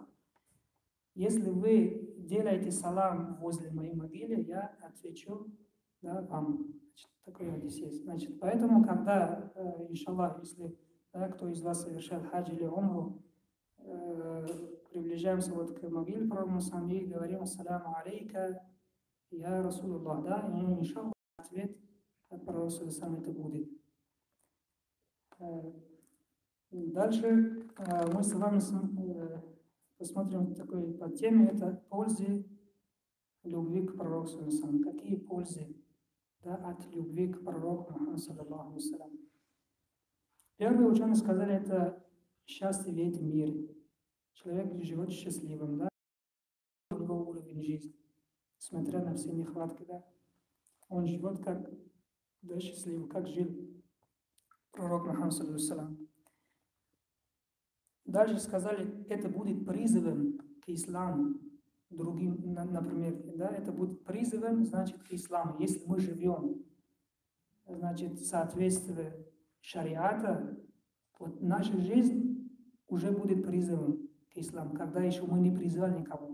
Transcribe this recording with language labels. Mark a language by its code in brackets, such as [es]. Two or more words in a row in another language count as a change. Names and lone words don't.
[ru] Если вы делаете салам возле моей могилы, я отвечу, да, вам. Значит, такой хадис есть. Значит, поэтому, когда, иншаллах, если, да, кто из вас совершает хадж или умру, приближаемся вот к могиле пророка и говорим: [ar] السلام عليك, يا رسول الله, [ru] да, и иншаллах ответ от пророка это будет. Дальше мы с вами посмотрим такой по теме, это пользы любви к пророку. Какие пользы, да, от любви к пророку Мухаммаду [ar] صلى الله عليه وسلم. [ru] Первые ученые сказали, это счастье в этом мире. Человек живет счастливым, да, другой уровень жизни, несмотря на все нехватки, да. Он живет как, да, счастливый, как жил пророк Мухаммад [ar] صلى الله عليه وسلم. [ru] Дальше сказали, это будет призывом к исламу. Другим, например, да, это будет призывом, значит, к исламу. Если мы живем, значит, соответствие шариата, вот наша жизнь уже будет призывом к исламу, когда еще мы не призывали никого.